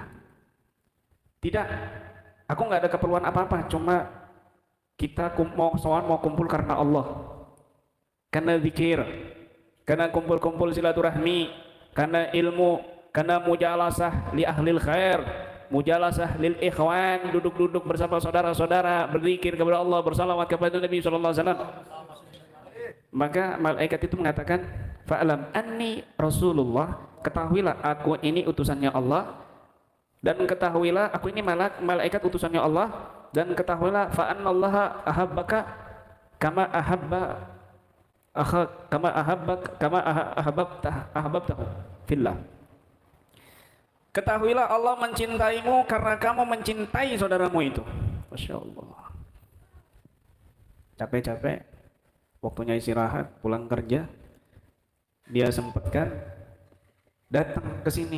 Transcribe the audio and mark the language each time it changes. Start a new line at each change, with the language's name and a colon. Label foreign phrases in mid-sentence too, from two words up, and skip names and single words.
Indonesian: Tidak, aku nggak ada keperluan apa-apa, cuma kita mau kumpul karena Allah, karena zikir, karena kumpul-kumpul silaturahmi, karena ilmu, karena
Arabic: مجالسة لأهل الخير، مجالسة للإخوان,
Indonesian: duduk-duduk bersama saudara-saudara, berzikir kepada Allah, bersalawat kepada Nabi
Arabic: صلى الله عليه وسلم.
Indonesian: Maka malaikat itu mengatakan,
Arabic: فاعلم أني رسول الله,
Indonesian: ketahuilah aku ini utusannya Allah, dan ketahuilah aku ini malaikat utusannya Allah, dan ketahuilah
Arabic: فأن الله أحبك كما أحببته في الله.
Indonesian: Ketahuilah Allah mencintaimu karena kamu mencintai saudaramu itu.
Arabic: ما شاء الله.
Indonesian: Capek-capek, waktunya istirahat, pulang kerja, dia sempatkan datang ke sini.